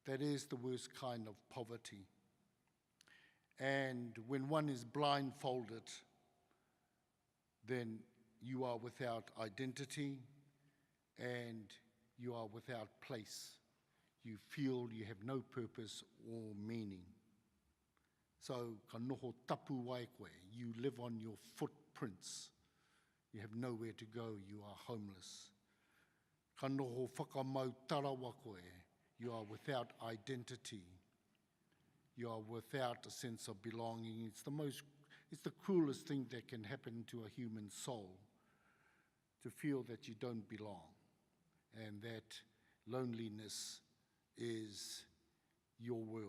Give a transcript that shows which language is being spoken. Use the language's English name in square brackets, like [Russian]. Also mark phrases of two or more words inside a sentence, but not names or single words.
[English] That is the worst kind of poverty. And when one is blindfolded, then you are without identity and you are without place. You feel you have no purpose or meaning. So, [Māori] ka noho tapu wai koe, [English] you live on your footprints. You have nowhere to go, you are homeless. [Māori] Ka noho whakamau tarawa koe, [English] you are without identity. You are without a sense of belonging. It's the cruelest thing that can happen to a human soul, to feel that you don't belong and that loneliness is your world.